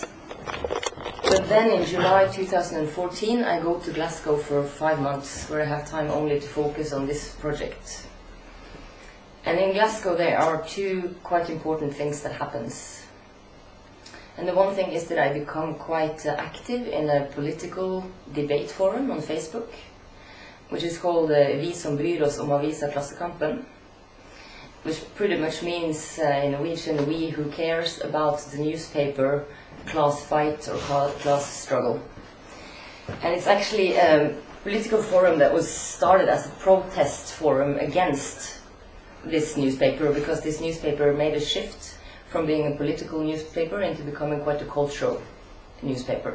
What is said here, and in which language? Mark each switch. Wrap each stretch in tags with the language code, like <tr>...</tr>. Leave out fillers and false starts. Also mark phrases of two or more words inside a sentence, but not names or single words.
<en>But then in July 2014, I go to Glasgow for 5 months, where I have time only to focus on this project. And in Glasgow there are two quite important things that happens. And the one thing is that I become quite active in a political debate forum on Facebook, which is called Vi som bryr oss om avisa Klassekampen, which pretty much means in Norwegian, we who cares about the newspaper class fight or class struggle. And it's actually a political forum that was started as a protest forum against this newspaper, because this newspaper made a shift from being a political newspaper into becoming quite a cultural newspaper.</en>